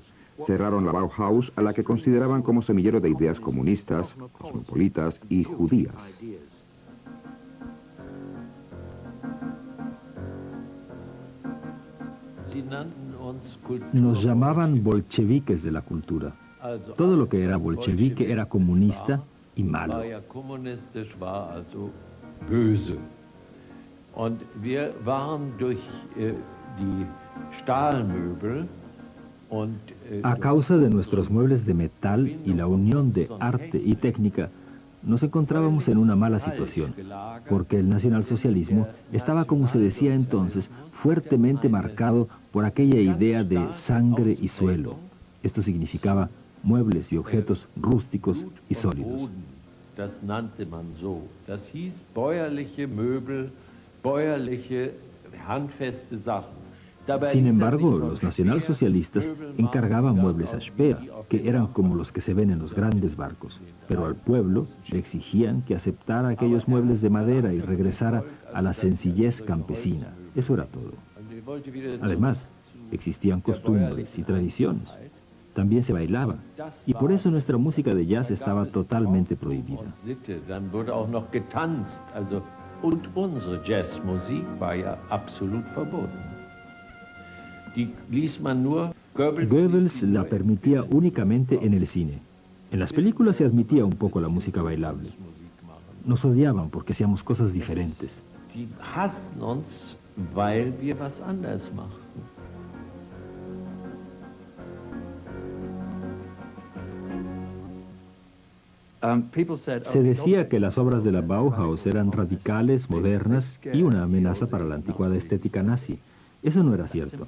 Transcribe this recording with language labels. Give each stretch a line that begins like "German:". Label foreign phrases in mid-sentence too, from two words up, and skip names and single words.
Spanish: Cerraron la Bauhaus, a la que consideraban como semillero de ideas comunistas, cosmopolitas y judías. Nos llamaban bolcheviques de la cultura. Todo lo que era bolchevique era comunista y malo.
German: Und wir waren durch die Stahlmöbel
Spanish: A causa de nuestros muebles de metal y la unión de arte y técnica, nos encontrábamos en una mala situación, porque el nacionalsocialismo estaba, como se decía entonces, fuertemente marcado por aquella idea de sangre y suelo. Esto significaba muebles y objetos rústicos y sólidos.
German: Das nannte man so. Das hieß bäuerliche Möbel, bäuerliche, handfeste Sachen.
Spanish: Sin embargo, los nacionalsocialistas encargaban muebles a Speer, que eran como los que se ven en los grandes barcos, pero al pueblo le exigían que aceptara aquellos muebles de madera y regresara a la sencillez campesina. Eso era todo. Además, existían costumbres y tradiciones. También se bailaba, y por eso nuestra música de jazz estaba totalmente prohibida.
German: Und unsere Jazzmusik war ja absolut verboten. Die ließ man nur,
Spanish: Goebbels la permitía únicamente en el cine. En las películas se admitía un poco la música bailable. Nos odiaban porque hacíamos cosas diferentes.
German: Die hassen uns, weil wir was anders machten.
Spanish: Se decía que las obras de la Bauhaus eran radicales, modernas y una amenaza para la anticuada estética nazi. Eso no era cierto.